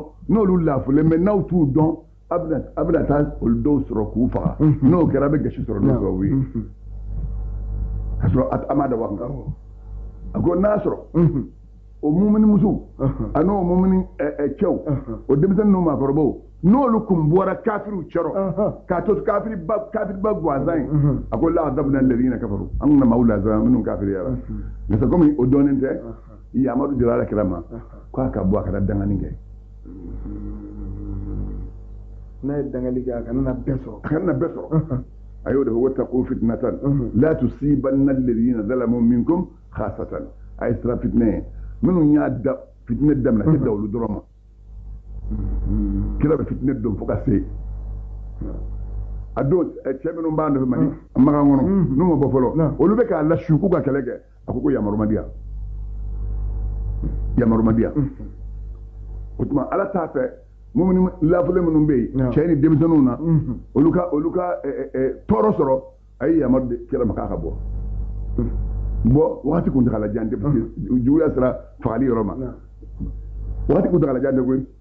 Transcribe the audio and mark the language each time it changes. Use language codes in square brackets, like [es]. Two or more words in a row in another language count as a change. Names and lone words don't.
[bm] n'olu lafilen bɛ n'aw t'u dɔn a bɛna taa olu dɔw sɔrɔ k'u faga n'o kɛra a bɛ gasi sɔrɔ n'o sababu ye ka sɔrɔ a ma dabɔ a kan a ko n'a sɔrɔ o mumuni muso a n'o mumuni cɛw o denmisɛnnin n'o maakɔrɔbaw n'olu kun bɔra kafiriw cɛrɔ k'a to kafiriba gansan ye a ko [ar] لعذبنا الذين كفروا [bm] an kuna maaw lazara minnu kafiriyara nka komi o dɔnnen tɛ yamadu dira alakira ma k'a ka bɔ a kana dangani kɛ n'a ye dangali kɛ a kana bɛɛ sɔrɔ a y'o de fɔ [ar] واتقوا فتنة لا تصيبن الذين ظلموا منكم خاصة [bm] a ye sira fitinɛ ye minnu y'a da fitinɛ daminɛ a tɛ da olu dɔrɔn ma kira bɛ fitinɛ dɔn fo ka se a don cɛ minnu b'a nɔfɛ Mali Makan kɔnɔ n'u ma bɔ fɔlɔ olu bɛ k'a lasu k'u ka kɛlɛ kɛ a ko yamarumadiya o tuma Ala t'a fɛ mumuni lafilen minnu bɛ yen cɛ ni denmisɛnninw na olu ka tɔɔrɔ sɔrɔ a ye yamaru kira ma k'a ka bɔ wagati kuntagala jan tɛ [fr] parce que [bm] juguya sera fagali yɔrɔ ma wagati kuntagala jan tɛ koyi